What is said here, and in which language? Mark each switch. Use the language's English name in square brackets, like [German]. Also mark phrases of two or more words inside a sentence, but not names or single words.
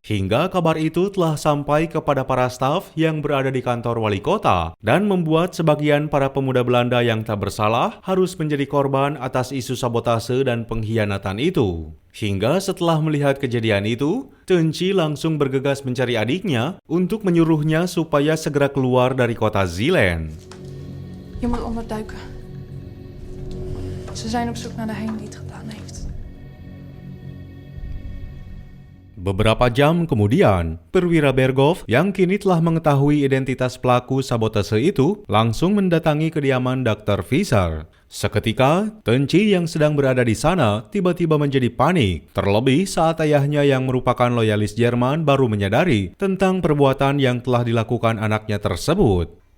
[Indonesian] Hingga kabar itu telah sampai kepada para staf yang berada di kantor wali kota dan membuat sebagian para pemuda Belanda yang tak bersalah harus menjadi korban atas isu sabotase dan pengkhianatan itu. Hingga setelah melihat kejadian itu, Tenchi langsung bergegas mencari adiknya untuk menyuruhnya supaya segera keluar dari kota Zeeland. [Dutch] Je moet onderduiken. Ze zijn op zoek naar de Hein die het gedaan heeft. [Indonesian] Beberapa jam kemudian, perwira Berghoff yang kini telah mengetahui identitas pelaku sabotase itu langsung mendatangi kediaman Dr. Fischer. Seketika, Tenchi yang sedang berada di sana tiba-tiba menjadi panik, terlebih saat ayahnya yang merupakan loyalis Jerman baru menyadari tentang perbuatan yang telah dilakukan anaknya tersebut.